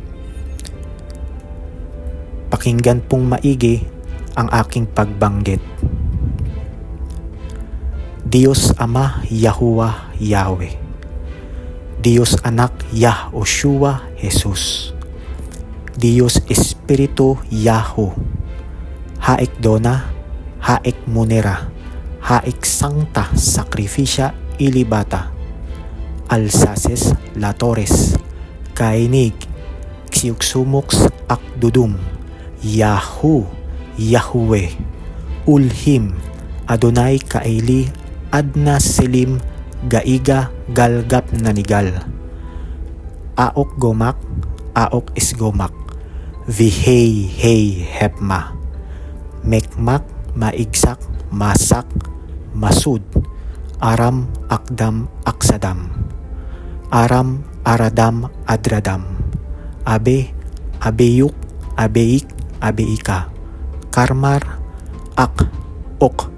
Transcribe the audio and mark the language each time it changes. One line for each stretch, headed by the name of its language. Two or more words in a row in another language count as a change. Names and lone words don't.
Filipino: Pakinggan pong maigi ang aking pagbanggit. Diyos Ama Yahuwah Yahweh, Diyos Anak Yahoshua Jesus, Diyos Espiritu Yahu, Haek Dona, Haek Munera, Haek Sancta Sacrificia Ilibata, Alsaces Latores, Kainig, Xiuxumux Akdudum, Yahu, Yahweh, Ulhim, Adonai Kaili, Adna Selim, Gaiga Galgap Nanigal, Aok Gomak, Aok Isgomak, Vihei Hei Hepma, Mekmak Maigsak Masak Masud, Aram Akdam Aksadam, Aram Aradam Adradam, Abe Abeyuk Abeik Abeika, Karmar Ak Ok,